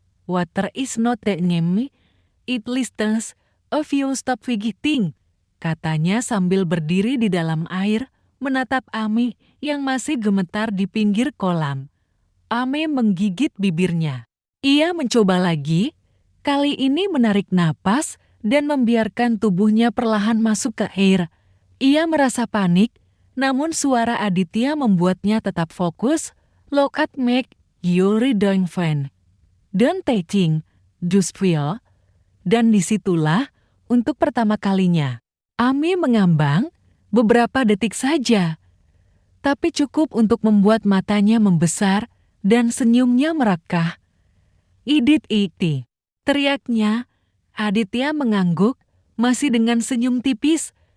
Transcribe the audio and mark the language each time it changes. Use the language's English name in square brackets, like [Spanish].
[English] "Water is not the enemy, it listens if you stop fighting," [Indonesian] katanya sambil berdiri di dalam air, menatap Ami yang masih gemetar di pinggir kolam. Ami menggigit bibirnya. Ia mencoba lagi, kali ini menarik napas dan membiarkan tubuhnya perlahan masuk ke air. Ia merasa panik, namun suara Aditya membuatnya tetap fokus. [English] "Look at me, you're doing fine. Don't think, just feel." [Indonesian] Dan disitulah, untuk pertama kalinya, Ami mengambang, beberapa detik saja. Tapi cukup untuk membuat matanya membesar dan senyumnya merekah. "Idit iti," teriaknya. Aditya mengangguk, masih dengan senyum tipis.